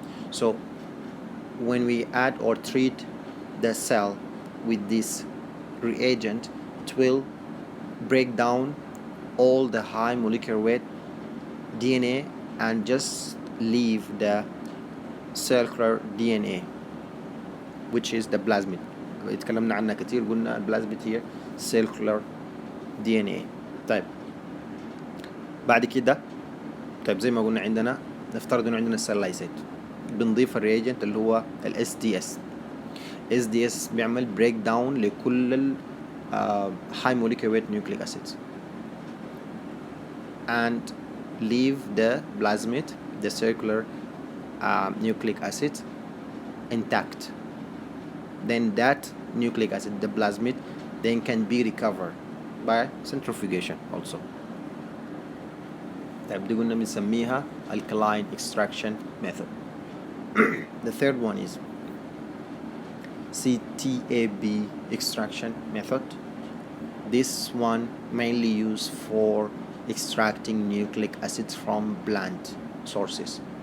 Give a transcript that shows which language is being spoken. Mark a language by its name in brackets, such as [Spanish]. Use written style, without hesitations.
[English] So when we add or treat the cell with this reagent, it will break down all the high molecular weight DNA and just leave the circular DNA, which is the plasmid. [Arabic] اتكلمنا عنها كتير، قلنا البلازميد هي [English] circular DNA. [Arabic] طيب بعد كده، طيب زي ما قلنا عندنا، نفترض انه عندنا السيل لايسيت، بنضيف الرياجنت اللي هو ال SDS. [English] SDS [Arabic] بيعمل بريك داون لكل ال [English] high molecular weight nucleic acids and leave the plasmid, the circular nucleic acid, intact. Then that nucleic acid, the plasmid, then can be recovered by centrifugation also. [Arabic] طيب دي قلنا بنسميها [English] alkaline extraction method. The third one is CTAB extraction method. This one mainly used for extracting nucleic acids from plant sources.